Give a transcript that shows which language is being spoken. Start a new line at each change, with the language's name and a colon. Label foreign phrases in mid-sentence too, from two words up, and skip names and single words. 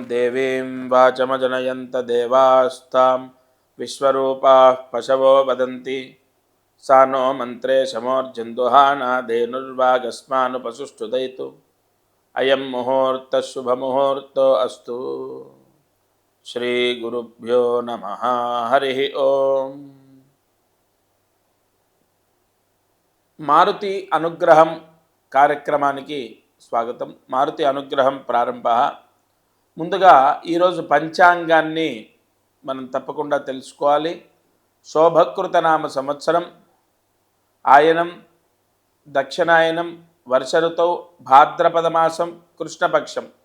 Sanskrit: देवीं वाचमजनयन्त देवास्तां विश्वरूपाः पशवो वदन्ति सा नो मन्त्रे शमोर्जन्दुहानाधेनुर्वागस्मानुपसुष्टुदयितु अयं मुहूर्तः शुभमुहूर्तो अस्तु। श्रीगुरुभ्यो नमः। हरिः ओम्।
Telugu: మారుతి అనుగ్రహం కార్యక్రమానికి స్వాగతం. మారుతి అనుగ్రహం ప్రారంభ. ముందుగా ఈరోజు పంచాంగాన్ని మనం తప్పకుండా తెలుసుకోవాలి. శోభకృత నామ సంవత్సరం, ఆయనం దక్షిణాయనం, వర్ష ఋతువు, భాద్రపద మాసం, కృష్ణపక్షం.